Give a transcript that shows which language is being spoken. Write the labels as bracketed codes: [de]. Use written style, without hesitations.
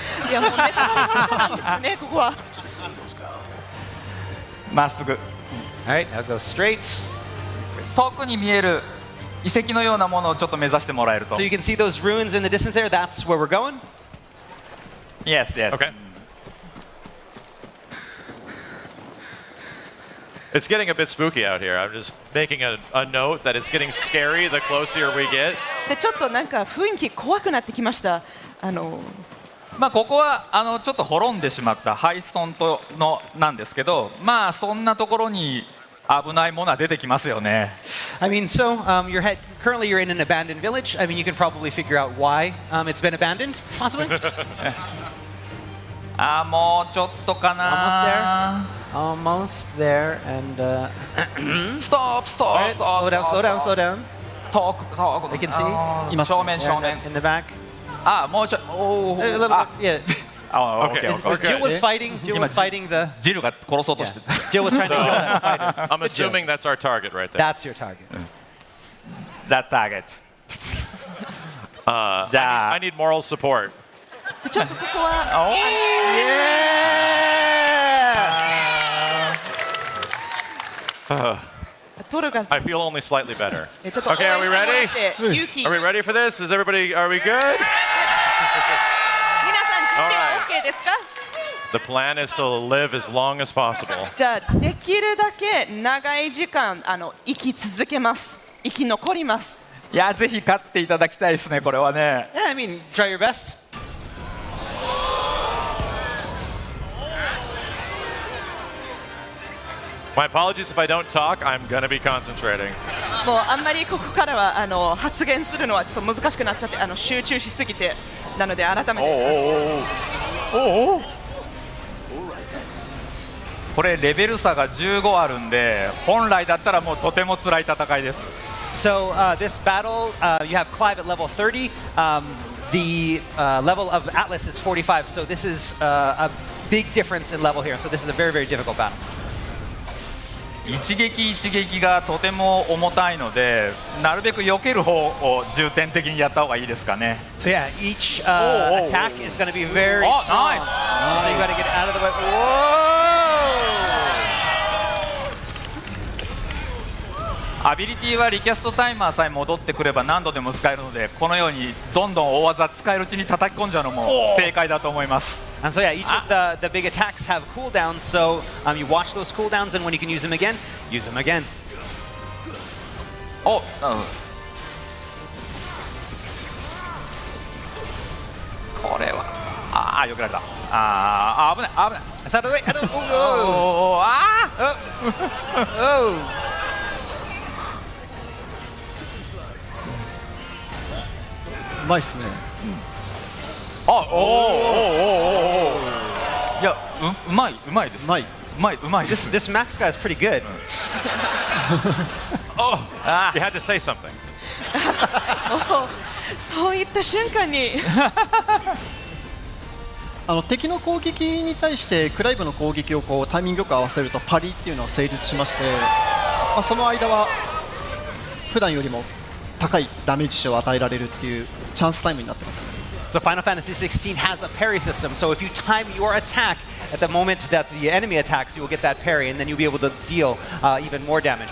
[ja] いやもうネタバレなんですねここは。まっすぐ。 [en] All right. Now go straight. [ja] 遠くに見える遺跡のようなものをちょっと目指してもらえると。 [en] So you can see those ruins in the distance there. That's where we're going. Yes, yes. Okay. It's getting a bit spooky out here. I'm just making a note that it's getting scary the closer we get. [ja] でちょっとなんか雰囲気怖くなってきました。まあここはちょっと滅んでしまった廃村なんですけど、まあそんなところに危ないものは出てきますよね。 [en] I mean, so currently you're in an abandoned village. I mean, you can probably figure out why it's been abandoned, possibly. [ja] もうちょっとかな。 [en] Almost there. And Stop. slow down. [ja] 遠く。 [en] I can see. [ja] 正面。 [en] In the back. [ja] もうちょ。 [en] A little bit. Yeah. Okay. Jill was fighting the. [ja] ジルが殺そうとして。 [en] Jill was trying to kill that spider. I'm assuming that's our target right there. That's your target. That target. [ja] じゃあ [en] I need moral support. [ja] ちょっとここは。トルが。 [en] I feel only slightly better. [ja] ちょっと [en] Okay, are we ready? [ja] 勇気。 [en] Are we ready for this? Is everybody? Are we good? [ja] 皆さん準備は OK ですか？ [en] The plan is to live as long as possible. [ja] じゃあできるだけ長い時間生き続けます。生き残ります。いやぜひ勝っていただきたいですねこれはね。 [en] Yeah, I mean, try your best. My apologies if I don't talk. I'm gonna be concentrating. [ja] もうあんまりここからは発言するのはちょっと難しくなっちゃって集中しすぎてなので改めてこれレベル差が15あるんで本来だったらもうとても辛い戦いです。 [en] So this battle, you have Clive at level 30. The level of Atlas is 45. So this is a big difference in level here. So this is a very, very difficult battle. [ja] 一撃がとても重たいのでなるべく避ける方を重点的にやった方がいいですかね。 [en] So yeah, each attack is going to be very strong. Nice. So you got to get out of the way. Whoa! [ja] アビリティはリキャストタイマーさえ戻ってくれば何度でも使えるのでこのようにどんどん大技使えるうちに叩き込んじゃうのも正解だと思います。 [en] And so yeah, each of the big attacks have cooldowns. So you watch those cooldowns, and when you can use them again, use them again. [ja] お、これはよくやられた。危ない。 [en] That's out of the way. Oh. [ja] うまいっすね。いやうまいです。うまいです。 [en] This Max guy is pretty good. Oh, you had to say something. [ja] そういった瞬間に敵の攻撃に対してクライブの攻撃をこうタイミングよく合わせるとパリっていうのは成立しまして、その間は普段よりも高いダメージ値を与えられるっていうチャンスタイムになってます。 [en] So Final Fantasy XVI has a parry system. So if you time your attack at the moment that the enemy attacks, you will get that parry, and then you'll be able to deal even more damage.